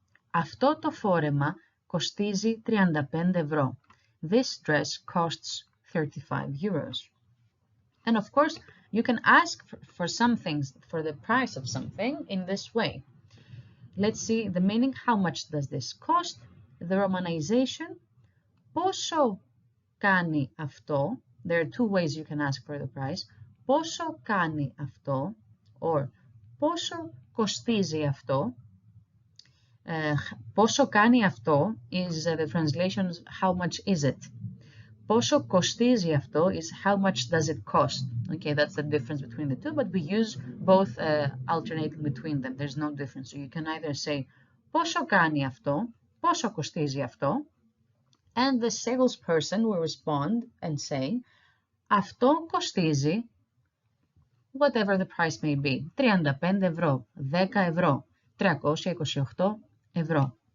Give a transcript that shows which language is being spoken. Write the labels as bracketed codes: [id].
[el] Αυτό το φόρεμα κοστίζει 35 ευρώ. [en] This dress costs 35 euros. And of course, you can ask for some things, for the price of something in this way. Let's see the meaning. How much does this cost? The romanization. [el] Πόσο κάνει αυτό? [en] There are two ways you can ask for the price. [el] Πόσο κάνει αυτό? Or πόσο κοστίζει αυτό? Πόσο κάνει αυτό [en] is the translation, how much is it? [el] Πόσο κοστίζει αυτό [en] is how much does it cost? Okay, that's the difference between the two, but we use both alternating between them. There's no difference. So you can either say [el] πόσο κάνει αυτό, πόσο κοστίζει αυτό, [en] and the salesperson will respond and say [el] αυτό κοστίζει, [en] whatever the price may be, [el] 35 ευρώ, 10 ευρώ, 328 ευρώ.